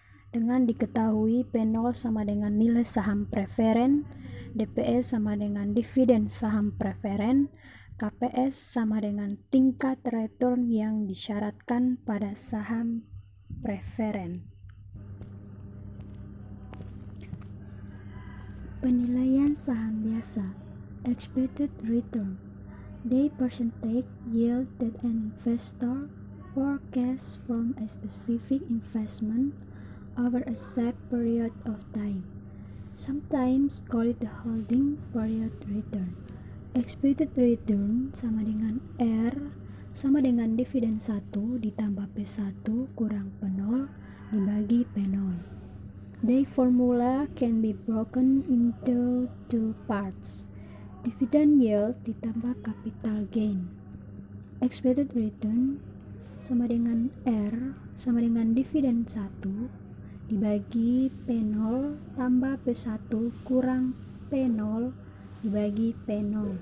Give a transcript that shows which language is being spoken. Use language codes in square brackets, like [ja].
[id] Dengan diketahui P0 sama dengan nilai saham preferen, DPS sama dengan dividen saham preferen, KPS sama dengan tingkat return yang disyaratkan pada saham preferen. Penilaian saham biasa, [en] expected return, the percentage yield that an investor forecasts from a specific investment over a set period of time, sometimes called the holding period return. [id] Expected return sama dengan R sama dengan dividen 1 ditambah P1 kurang P0 dibagi P0. [en] The formula can be broken into two parts. [id] Dividend yield ditambah capital gain. Expected return sama dengan R sama dengan dividen 1 dibagi P0 tambah P1 kurang P0 dibagi P0.